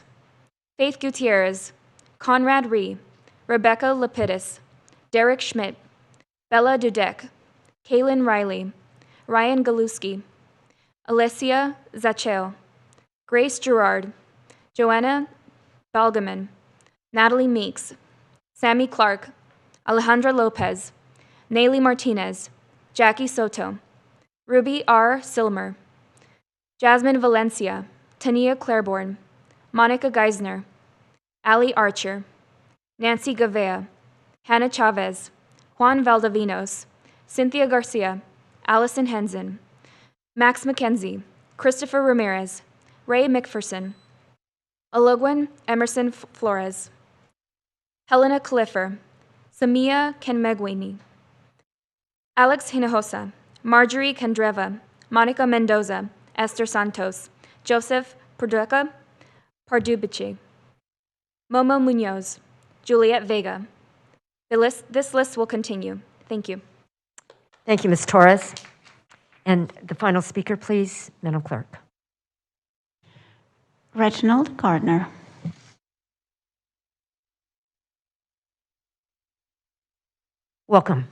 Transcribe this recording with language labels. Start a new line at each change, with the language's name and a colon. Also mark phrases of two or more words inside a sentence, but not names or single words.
English: Faith Gutierrez, Conrad Ree, Rebecca Lapidus, Derek Schmidt, Bella Dudek, Kaylin Riley, Ryan Galuski, Alessia Zacheo, Grace Gerard, Joanna Balgaman, Natalie Meeks, Sammy Clark, Alejandra Lopez, Nayli Martinez, Jackie Soto, Ruby R. Silmer, Jasmine Valencia, Tania Claiborne, Monica Geisner, Ali Archer, Nancy Gavea, Hannah Chavez, Juan Valdovinos, Cynthia Garcia, Allison Henson, Max McKenzie, Christopher Ramirez, Ray McPherson, Ologwen Emerson Flores, Helena Cliffer, Samia Kenmegwini, Alex Hinojosa, Marjorie Kandreva, Monica Mendoza, Esther Santos, Joseph Perduca, Pardubici, Momo Munoz, Juliet Vega. This list will continue. Thank you. Thank you, Ms. Torres. And the final speaker, please, Madam Clerk. Reginald Gardner. Welcome.